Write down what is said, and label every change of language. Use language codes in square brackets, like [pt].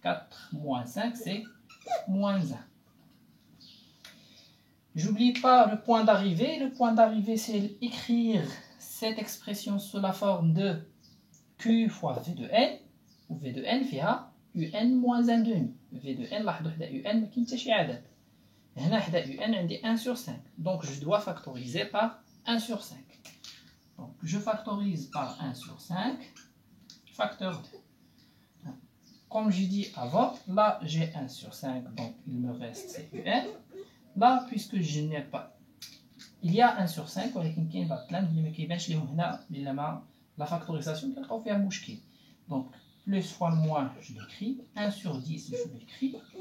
[fr] 4 moins 5, c'est moins 1. J'oublie pas le point d'arrivée. Le point d'arrivée, c'est écrire cette expression sous la forme de Q fois V de n. V de n فيها UN moins 1 demi. V de n [ar] لاحظوا حدا UN ما كاين حتى شي عدد. هنا حدا UN عندي 1 sur 5. [fr] Donc je dois factoriser par 1 sur 5. Donc je factorise par 1 sur 5. Facteur 2. Comme j'ai dit avant, là j'ai 1 sur 5, donc il me reste c'est UN. Là, puisque je n'ai pas, il y a 1 sur 5, [ar] ولكن كاين بعض الكلام اللي ما كيبانش ليهم هنا لما la factorisation كنلقاو فيها مشكل. [fr] Donc plus fois le moins, je l'écris. 1 sur 10, je l'écris.